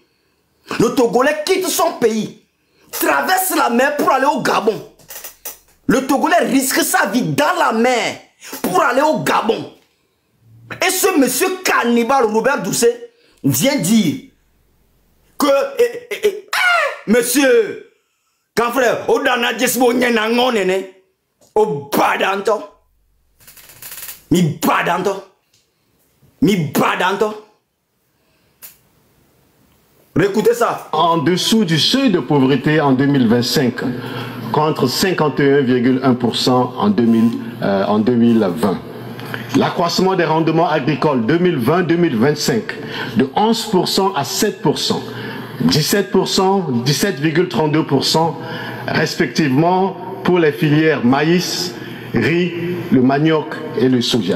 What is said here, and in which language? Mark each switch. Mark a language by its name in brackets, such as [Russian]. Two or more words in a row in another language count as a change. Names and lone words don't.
[French] Le Togolais quitte son pays, traverse la mer pour aller au Gabon. Le Togolais risque sa vie dans la mer pour aller au Gabon. Et ce monsieur cannibale Robert Doucet vient dire que monsieur, quand frère, au dana jesbo nyenango nene, au badanto, mi badanto. Écoutez ça. En dessous du seuil de pauvreté en 2025, contre 51,1% en 2020. L'accroissement des rendements agricoles 2020-2025 de 11% à 7%, 17%, 17,32% respectivement pour les filières maïs, riz, le manioc et le soja.